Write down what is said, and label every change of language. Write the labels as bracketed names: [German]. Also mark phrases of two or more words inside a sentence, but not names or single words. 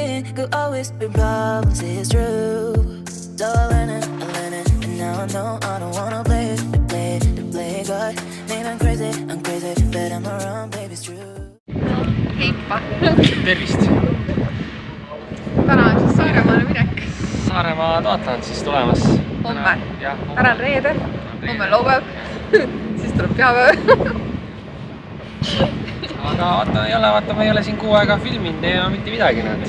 [English] could always be problems, it's true. So I learned it, and now I know I don't wanna play God. Maybe I'm crazy, but I'm around, baby, it's true. [Estonian] Heippa! Tervist! Täna on siis Saaremaale minek. Saaremaa Taatla on siis tulemas. Homme. Täna on reede, homme on laupäev, siis tuleb pühapäev. Aga vaata, ma ei ole siin kuu aega filminud ja mitte midagi näed.